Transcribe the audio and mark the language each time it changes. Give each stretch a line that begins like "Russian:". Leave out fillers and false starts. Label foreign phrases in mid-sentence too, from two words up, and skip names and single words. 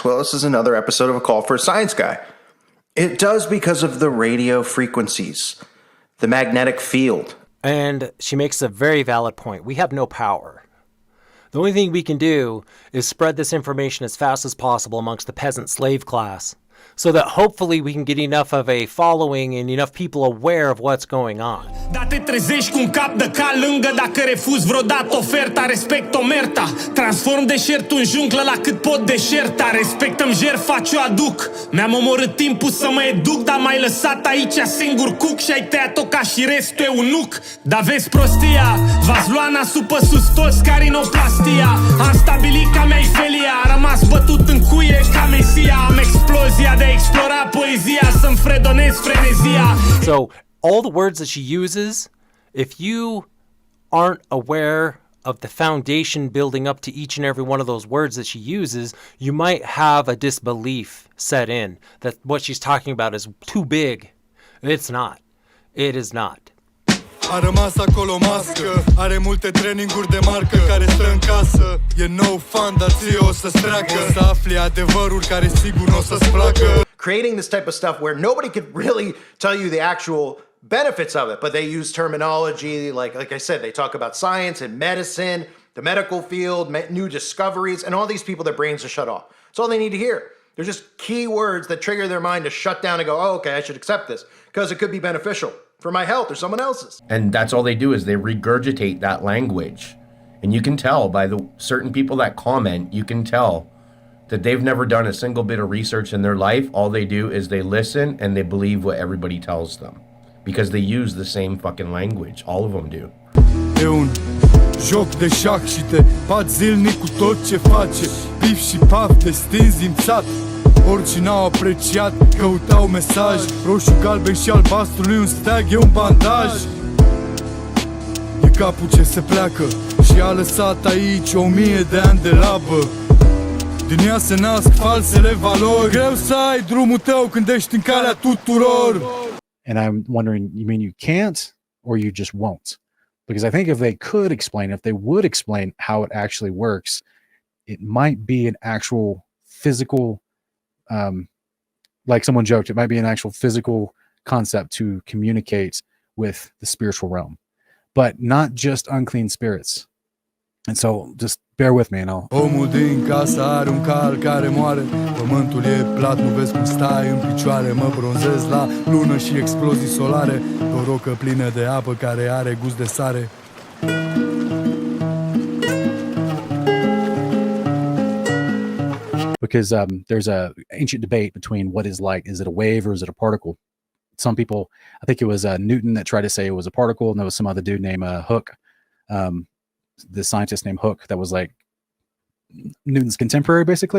English: Well, this is another episode of A Call for a Science Guy. It does because of the radio frequencies, the magnetic field. And she makes a very valid point. We have no power. The only thing we can do is spread this information as fast as possible amongst the peasant slave class, so that hopefully we can get enough of a following and enough people aware of what's going on.
Romanian: Dar te trezești cu un cap de cal lângă dacă refuzi vreodată oferta, respect omerta. Transform deșertul în junglă la cât pot deșerta. Respectăm jertfa ce o aduc. Mi-am omorât timpul să mă educ, dar m-ai lăsat aici singur cuc și ai tăiat-o ca și restul eunuc. Dar vezi prostia, v-ați luat nasul pe sus toți ca rinoplastia. Am stabilit ca mea-i felia, a rămas bătut în cuie ca mesia. Am explozia de a explora poezia, să-mi fredonez frenezia.
English: So all the words that she uses, if you aren't aware of the foundation building up to each and every one of those words that she uses, you might have a disbelief set in that what she's talking about is too big. It's not. It is not.
Romanian: A rămas acolo mască, are multe traininguri de marcă care stă în casă. E
English: no fun,
Romanian: dar ție o să-ți treacă. O să afli adevăruri care sigur n-o să-ți placă.
English: Creating this type of stuff where nobody could really tell you the actual benefits of it, but they use terminology like I said, they talk about science and medicine, the medical field, new discoveries, and all these people, their brains are shut off. It's all they need to hear. They're just key words that trigger their mind to shut down and go, oh, okay, I should accept this because it could be beneficial for my health or someone else's. And that's all they do is they regurgitate that language. And you can tell by the certain people that comment, you can tell that they've never done a single bit of research in their life. All they do is they listen and they believe what everybody tells them. Because they use the same fucking language. All of them do.
Romanian: E un joc de șac și te bați zilnic cu tot ce face. Pif și paf, te stinzi îmțat. Oricine au apreciat, căutau mesaj. Roșu, galben și albastru nu-i un steag, e un bandaj. E capul ce se pleacă și a lăsat aici 1000 de ani de labă. Din ea se nasc falsele valori. Greu să ai drumul tău când ești în calea tuturor.
English: And I'm wondering, you mean you can't or you just won't? Because I think if they could explain, if they would explain how it actually works, it might be an actual physical, like someone joked, it might be an actual physical concept to communicate with the spiritual realm, but not just unclean spirits. And so just bear with me and I'll...
Romanian: Omul din casă are un cal care moare. Pământul e plat, nu vezi cum stai în picioare. Mă bronzez la lună și explozii solare. O rocă plină de apă care are gust de sare.
English: Because there's a ancient debate between what is light. Is it a wave or is it a particle? Some people, I think it was Newton that tried to say it was a particle, and there was some other dude named Hooke, the scientist named Hooke, that was like Newton's contemporary, basically.